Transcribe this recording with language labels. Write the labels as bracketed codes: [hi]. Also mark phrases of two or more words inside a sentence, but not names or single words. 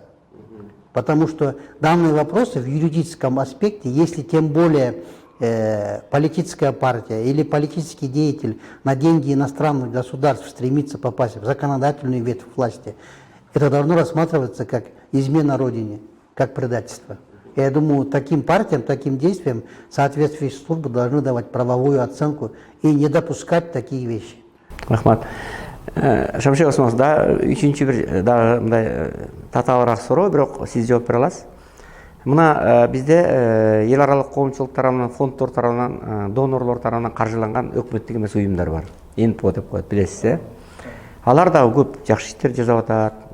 [ru] Потому что данные вопросы в юридическом аспекте, если тем более политическая партия или политический деятель на деньги иностранных государств стремится попасть в законодательную ветвь власти, это должно рассматриваться как измена Родине, как предательство. И я думаю, таким партиям, таким действиям соответствующие службы должны давать правовую оценку и не допускать такие вещи. [ky] Рахмат. Шамшек Осмонов, да, үчүнчү бир дагы мындай татаалыраак суроо, бирок сиз жооп бере аласыз. Мына бизде эл аралык коомчулук тарабынан, фонддор тарабынан, донорлор тарабынан каржыланган өкмөттүк эмес уюмдар бар. НПО деп коет, билесиз, Алар дагы көп жакшы иштер жасап атат.